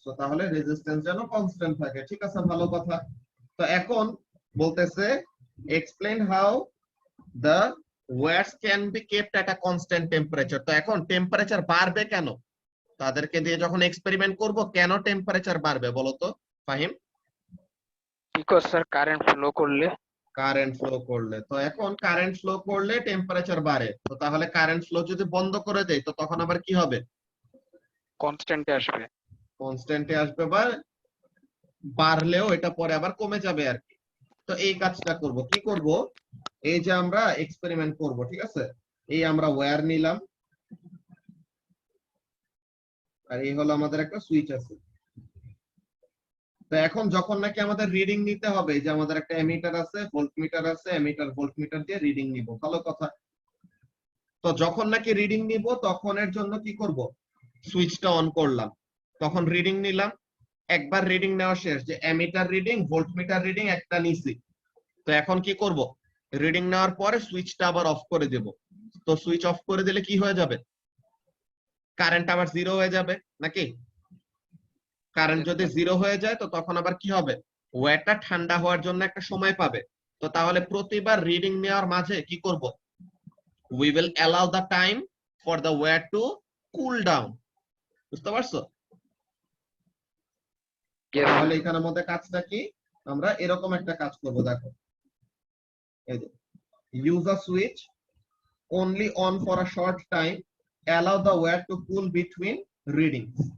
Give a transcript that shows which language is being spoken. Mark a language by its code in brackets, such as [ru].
[bn] So তাহলে resistance যেন constant থাকে, ঠিক আছে, ভালো কথা। তো এখন বলতেছে [en] Explain how the wires can be kept at a constant temperature. [bn] তো এখন টেম্পারেচার বাড়বে কেন, তাদেরকে দিয়ে যখন এক্সপেরিমেন্ট করব কেন টেম্পারেচার বাড়বে বলো তো Fahim. [en] Because sir, current flow [bn] করলে কারেন্ট ফ্লো করলে, তো এখন কারেন্ট ফ্লো করলে টেম্পারেচার বাড়ে, তো তাহলে কারেন্ট ফ্লো যদি বন্ধ করে দেয় তো তখন আবার কি হবে, কনস্ট্যান্টে আসবে। কনস্ট্যান্টে আসবে, বা বাড়লেও এটা পরে আবার কমে যাবে আর কি। তো এই কাজটা করব, কি করব, এই যে আমরা এক্সপেরিমেন্ট করব, ঠিক আছে, এই আমরা ওয়্যার নিলাম, আর এই হলো আমাদের একটা সুইচ আছে। তো এখন যখন নাকি আমাদের রিডিং নিতে হবে, যে আমাদের একটা এমিটার আছে, ভোল্টমিটার আছে, এমিটার ভোল্টমিটার দিয়ে রিডিং নিব, ভালো কথা। তো যখন নাকি রিডিং নিব তখন এর জন্য কি করব, সুইচটা অন করলাম, তখন রিডিং নিলাম, একবার রিডিং নেওয়া শেষ, যে এমিটার রিডিং ভোল্টমিটার রিডিং একটা নিছি। তো এখন কি করব, রিডিং নেওয়ার পরে সুইচটা আবার অফ করে দেব। তো সুইচ অফ করে দিলে কি হয়ে যাবে, কারেন্ট আবার জিরো হয়ে যাবে নাকি। কারেন্ট যদি জিরো হয়ে যায় তো তখন আবার কি হবে, ওয়্যারটা ঠান্ডা হওয়ার জন্য একটা সময় পাবে। তো তাহলে প্রতিবার রিডিং নেওয়ার মাঝে কি করব, [en] we will allow the time for the wear to cool down, [bn] বুঝতে পারছো। [en] Yes, [bn] তাহলে এখানের মধ্যে কাজটা কি, আমরা এরকম একটা কাজ করব, দেখো এই যে [en] use a switch only on for a short time, allow the wear to cool between readings।